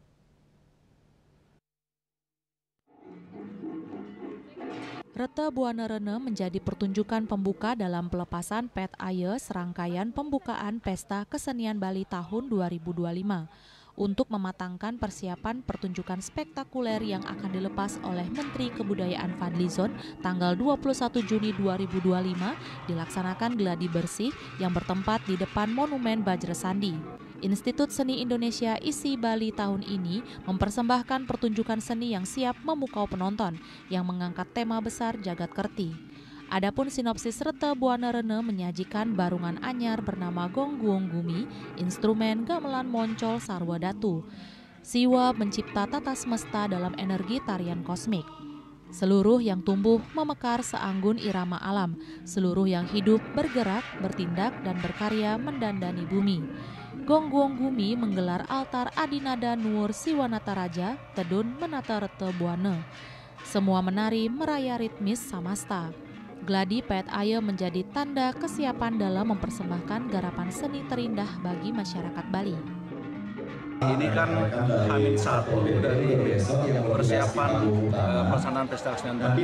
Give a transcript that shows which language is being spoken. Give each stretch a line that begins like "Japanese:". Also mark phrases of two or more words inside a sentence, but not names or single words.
Indonesian: Rete Buana Rene menjadi pertunjukan pembuka dalam pelepasan Pet Aye serangkaian pembukaan Pesta Kesenian Bali tahun 2025 untuk mematangkan persiapan pertunjukan spektakuler yang akan dilepas oleh Menteri Kebudayaan Fadlizon tanggal 21 Juni 2025 dilaksanakan gladi bersih yang bertempat di depan Monumen Bajra Sandi. Institut Seni Indonesia ISI Bali tahun ini mempersembahkan pertunjukan seni yang siap memukau penonton yang mengangkat tema besar Jagat Kerti. Adapun sinopsis Rete Buana Rene menyajikan barungan anyar bernama Gongguong Gumi, instrumen gamelan moncol sarwa datu. Siwa mencipta tata semesta dalam energi tarian kosmik. Seluruh yang tumbuh memekar seanggun irama alam, seluruh yang hidup bergerak, bertindak, dan berkarya mendandani bumi. Gongguong Gumi menggelar altar Adinada Nuwur Siwanata Raja, Tedun Menata Rete Buana. Semua menari meraya ritmis samasta. Gladi Pet Aye menjadi tanda kesiapan dalam mempersembahkan garapan seni terindah bagi masyarakat Bali. Ini kan H-1 dari persiapan pelaksanaan Pesta Kesenian Bali.